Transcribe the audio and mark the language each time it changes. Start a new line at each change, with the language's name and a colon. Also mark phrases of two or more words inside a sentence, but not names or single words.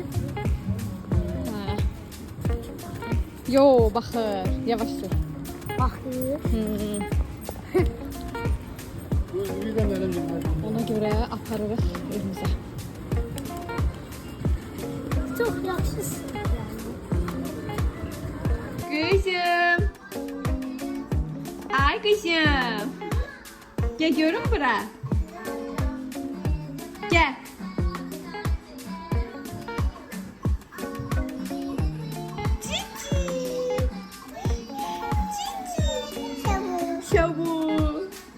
Azerbaijani: Hə. Yo, baxır. Yavaş sür. Baxır. Ona görə aparırıq evimizə. Çox yaxşısın.
Turkish: Kızım. Ay kızım. Gel görün bura. Gel. Çabuk.